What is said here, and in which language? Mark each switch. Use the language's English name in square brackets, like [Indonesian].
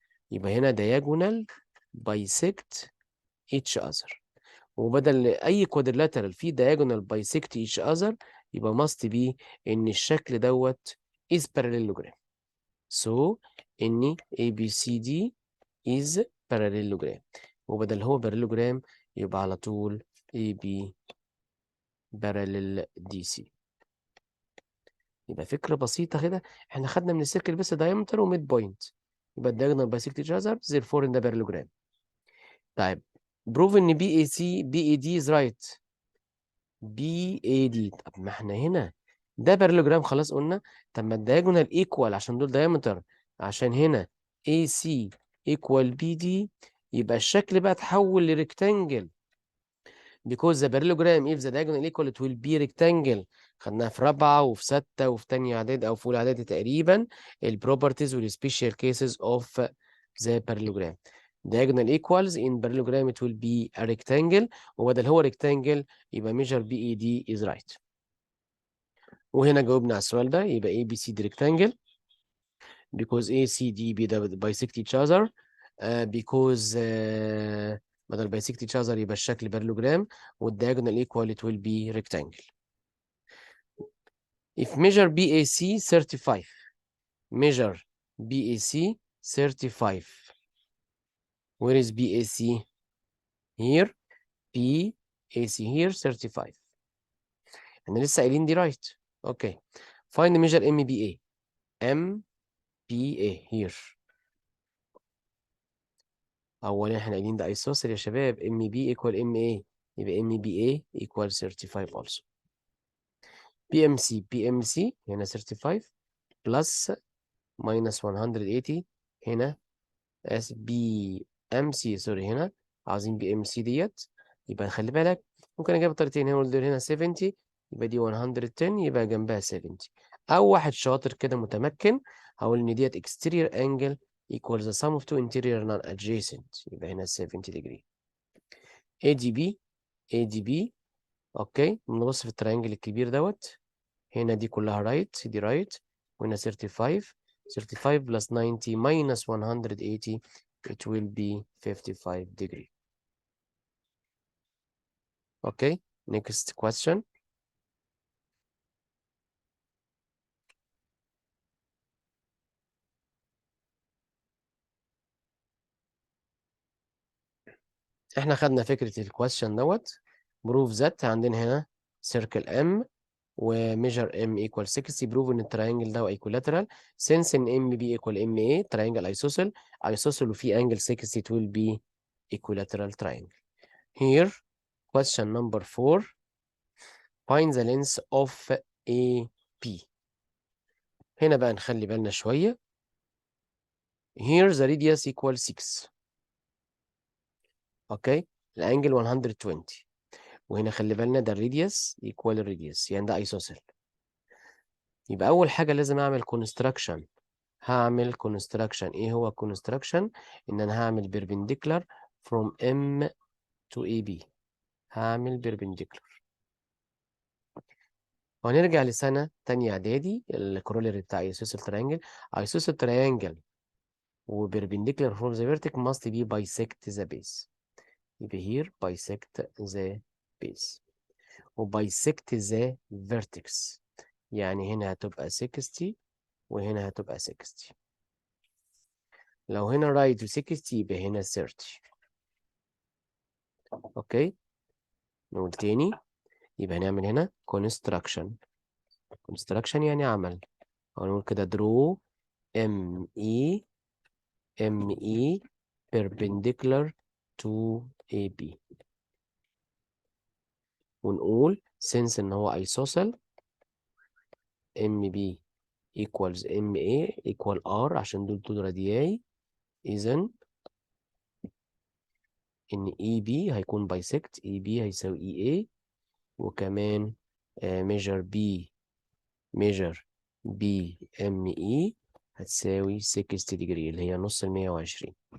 [Arabic] يبقى هنا [English] diagonal bisect each other. [Arabic] وبدل اي كوادرلاترال فيه [English] diagonal bisect each other [Arabic] يبقى must be ان الشكل دوت is parallelogram. [English] So ان ABCD is parallelogram. [Arabic] وبدل هو parallelogram يبقى على طول AB parallel DC. يبقى فكرة بسيطة كده. احنا خدنا من السيركل بس diameter و mid point. [English] يبقى diagonal bisect each other therefore in the parallelogram. طيب prove ان BAD is right. [Arabic] BAD. طب ما احنا هنا ده بارالوجرام خلاص قلنا. طب ما الدايجونال ايكوال عشان دول دايمتر. عشان هنا AC equal BD يبقى الشكل بقى اتحول لريكتانجل. [English] because the parallelogram if the diagonal equal it will be rectangle. [Arabic] خدناها في رابعة وفي ستة وفي تانية إعدادي أو في أولى إعدادي تقريبا البروبرتيز والسبيشال كيسز [English] of the parallelogram. diagonal equals in parallelogram it will be a rectangle وبدل هو rectangle يبقى measure BED is right. [Arabic] وهنا جاوبنا على السؤال ده يبقى [English] ABCD rectangle because ACD bisect each other because بدل bisect each other يبقى الشكل parallelogram والdiagonal equal it will be rectangle. If measure BAC 35 measure BAC 35 where is BAC? Here BAC here 35 [Arabic] احنا لسه قايلين دي [English] right. Okay find measure MBA. MBA here. [Arabic] اولا احنا قايلين ده isosceles يا شباب. [English] MB equal MA يبقى MBA equal 35 also. [Arabic] PMC هنا 35 plus minus 180 هنا BMC سوري هنا عاوزين BMC ديت. يبقى خلي بالك ممكن اجيب طريقتين. هنا دول هنا 70 يبقى دي 110 يبقى جنبها 70. او واحد شاطر كده متمكن هقول ان ديت [English] exterior angle equals the sum of two interior non-adjacent [Arabic] يبقى هنا 70 degree. ADB اوكي نبص في التريانجل الكبير دوت. هنا دي كلها رايت دي رايت وهنا 35 plus 90 minus 180 it will be 55 degree. [English] Okay next question. [Arabic] احنا خدنا فكرة الكويستشن دوت. بروف ذات عندنا هنا circle M وميجر M equal 60. [English] Prove ان التراينجل ده equilateral since ان MB equal MA triangle isosceles وفي angle 60 it will be equilateral triangle. Here question number 4 find the length of AP. [Arabic] هنا بقى نخلي بالنا شوية. [English] Here the radius equal 6. [Arabic] اوكي الانجل 120 وهنا خلي بالنا ده الراديوس equal الراديوس يعني ده ايسوسيل. يبقى اول حاجه لازم اعمل كونستراكشن. هعمل كونستراكشن. ايه هو كونستراكشن؟ ان انا هعمل perpendicular from M to AB. هعمل perpendicular. وهنرجع لسنه تانية اعدادي الكرولري بتاع ايسوسيل تريانجل. [English] Isosceles triangle وبربنديكولار from the vertex must be bisect the base. يبقى here bisect the base وبايسكت the vertex [Arabic] يعني هنا هتبقى 60 وهنا هتبقى 60. لو هنا رايت و 60 يبقى هنا 30. اوكي نقول تاني يبقى هنعمل هنا construction. construction يعني عمل. [English] هنقول كده draw ME perpendicular to AB. [Arabic] ونقول since ان هو isosceles [English] MB equals MA equal R [Arabic] عشان دول طول رادياي، إذن إن EB هيكون bisect EB هيساوي EA، وكمان measure measure BME هتساوي 60 degree اللي هي نص 120.